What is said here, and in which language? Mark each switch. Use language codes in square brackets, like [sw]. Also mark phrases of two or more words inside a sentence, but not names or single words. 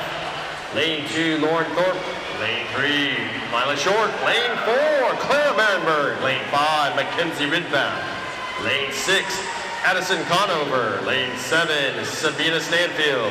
[en] Lane 2, Lauren Thorpe. Lane 3, Mila Short. Lane 4, Claire Barenberg. Lane 5, Mackenzie Ridback. Lane 6, Addison Conover. Lane 7, Sabina Stanfield.